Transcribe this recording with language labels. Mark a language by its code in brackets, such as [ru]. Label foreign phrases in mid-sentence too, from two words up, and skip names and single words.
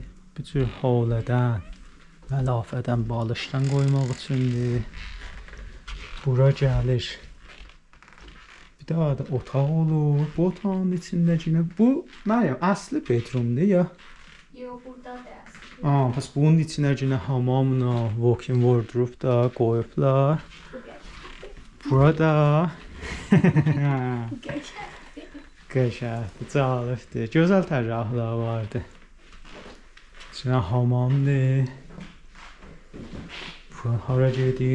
[az] Bir cür havlədən, məlafədən, balışdan qoymaq üçündür. Bura gəlir. Bir daha da otaq olur. Bu otağın içindəkinə, bu Məryəm, əsli bedroomdur ya? Yox, burada da əsli. Pəs bunun içinə yenə hamamla, [en] walk-in wardrobe [az] da qoyublar. Burada qəşəngdir, cəlibdir. Gözəl tərrahlar vardı. Sonra hamamdır. Buran hara gedir?